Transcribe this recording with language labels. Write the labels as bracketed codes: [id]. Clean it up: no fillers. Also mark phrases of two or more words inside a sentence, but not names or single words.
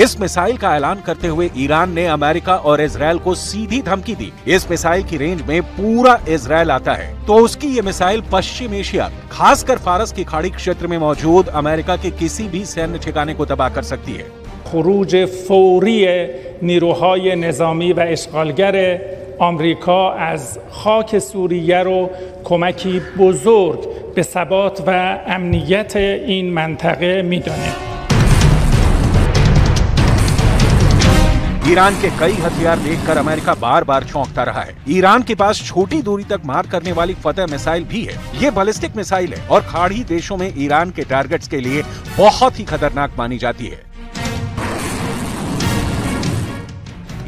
[hi] इस मिसाइल का ऐलान करते हुए ईरान ने अमेरिका और इजराइल को सीधी धमकी दी। इस मिसाइल की रेंज में पूरा इजराइल आता है तो उसकी ये मिसाइल पश्चिम एशिया, खासकर फारस की खाड़ी क्षेत्र में मौजूद अमेरिका के किसी भी सैन्य ठिकाने को तबाह कर सकती है। [fa] خروج فوری نیروهای نظامی و اشغالگر آمریکا از خاک سوریه رو کمکی بزرگ به ثبات و امنیت این منطقه می‌دانیم. [hi] ईरान के कई हथियार देखकर अमेरिका बार बार चौंकता रहा है। ईरान के पास छोटी दूरी तक मार करने वाली फतह मिसाइल भी है। ये [en] ballistic missile [hi] है और खाड़ी देशों में ईरान के टारगेट्स के लिए बहुत ही खतरनाक मानी जाती है।